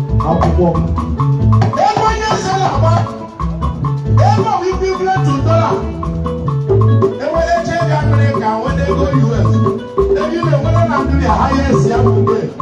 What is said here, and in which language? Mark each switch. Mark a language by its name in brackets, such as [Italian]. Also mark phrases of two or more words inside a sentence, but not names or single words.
[Igbo] Akwụkwọ. Ego onye eze na-agba, ego bụ [English] equivalent to dollar. [Igbo] Enwere eche ego America, nwere ego U S. Ego ị na-enwere na Nigeria, highest ya bụ mgbe.